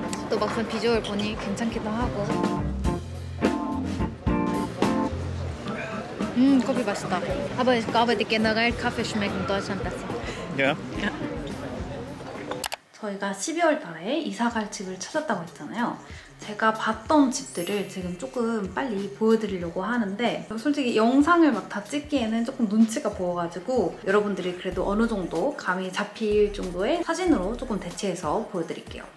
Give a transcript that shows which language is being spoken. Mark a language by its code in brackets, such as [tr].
[ko] 또 막상 비주얼 보니 괜찮기도 하고. 커피 맛있다. [de] Aber ich glaube, generell Kaffee schmeckt in Deutschland besser. Ja. [ko] 저희가 12월 달에 이사 갈 집을 찾았다고 했잖아요. 제가 봤던 집들을 지금 조금 빨리 보여드리려고 하는데 솔직히 영상을 막 다 찍기에는 조금 눈치가 보여가지고 여러분들이 그래도 어느 정도 감이 잡힐 정도의 사진으로 조금 대체해서 보여드릴게요.